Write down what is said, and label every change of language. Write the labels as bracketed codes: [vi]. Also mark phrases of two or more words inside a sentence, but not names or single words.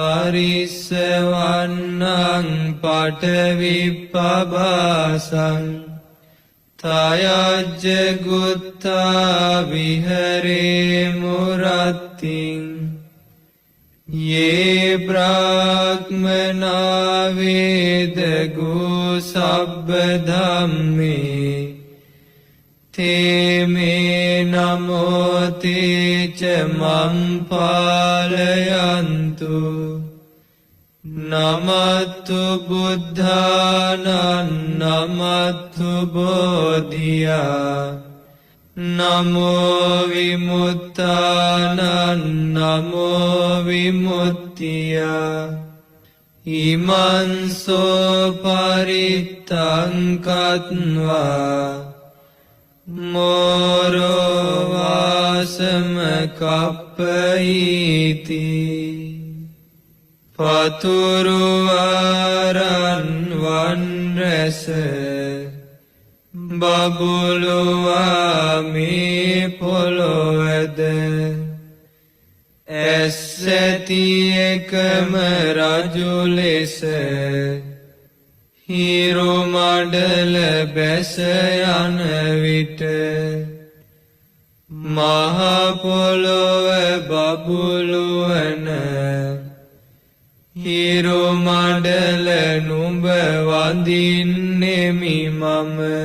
[pi] හරිස්සවන්නං පඨවිප්පභාසං තයජ්ජ ගුත්තා විහරේ මුරත්තිං යේ බ්‍රාහ්මනා වේදගෝ සබ්බ ධම්මේ තේ මේ නමෝ තේච මං පාලයන්තු නමත්තු බුද්ධානං නමත්තු බෝධියා නමෝ විමුක්තානං නමෝ විමුක්තියා ඉමංසෝ පරිත්තං කତ୍වා මෝරෝ වාසම කප්පයිති [si] පතුරුවාරන් වන්රැස බබුලුවා මේ පොළොවද ඇස්සැති එකම රජු ලෙස හිරු මඩල බැස යන විට මහ පොළොව බබුලුවන හිරු මඩල නුඹ වඳින්නෙමි මම